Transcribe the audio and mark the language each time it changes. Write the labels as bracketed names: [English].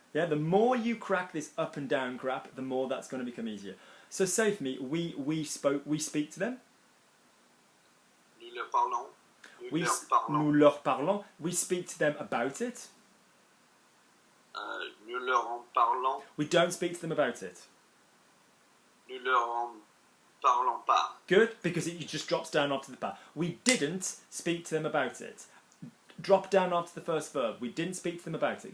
[English] Yeah, the more you crack this up and down crap, the more that's going to become easier. So say for me, we speak to them. [French] Nous leur parlons. Nous leur parlons. [English] We speak to them about it. [French] Nous leur en parlons. [English] We don't speak to them about it. [French] Nous leur en parlons pas. [English] Good, because it just drops down after the pas. We didn't speak to them about it. Drop down after the first verb. We didn't speak to them about it.